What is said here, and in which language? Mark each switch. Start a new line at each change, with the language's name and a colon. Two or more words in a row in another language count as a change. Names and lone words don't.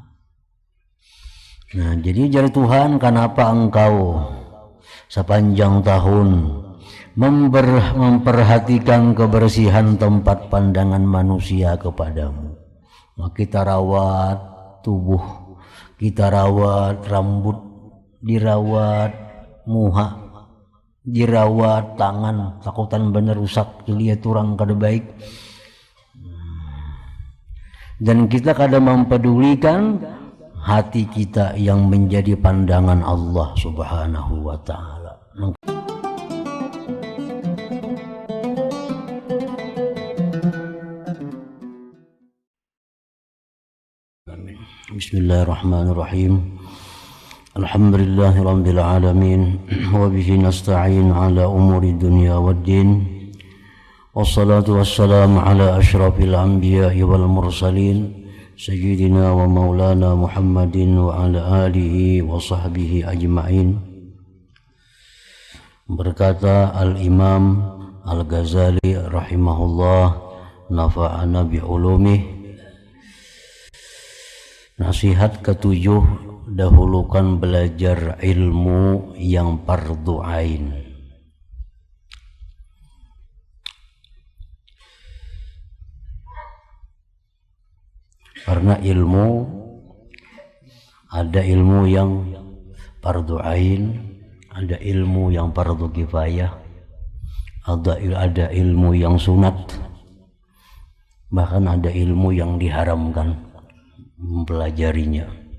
Banjar: Nah, jadi jar Tuhan, kenapa engkau sepanjang tahun memperhatikan kebersihan tempat pandangan manusia kepadamu? Nah, kita rawat tubuh, kita rawat rambut, dirawat muha, dirawat tangan, takutan bener rusak dilihat orang kada baik. Dan kita kada mempedulikan hati kita yang menjadi pandangan Allah
Arabic: سبحانه وتعالى. بسم الله الرحمن الرحيم. الحمد لله رب العالمين وبه نستعين على أمور الدنيا والدين. والصلاة والسلام على أشرف الأنبياء والمرسلين سيدنا ومولانا محمد وعلى آله وصحبه أجمعين.
Indonesian: Berkata Al-Imam Al-Ghazali
Arabic: رحمه الله، نفعنا بعلومه.
Indonesian: Nasihat ketujuh, dahulukan belajar ilmu yang fardu ain. Karena ilmu, ada ilmu yang fardu ain, ada ilmu yang fardu kifayah, ada ilmu yang sunat, bahkan ada ilmu yang diharamkan mempelajarinya.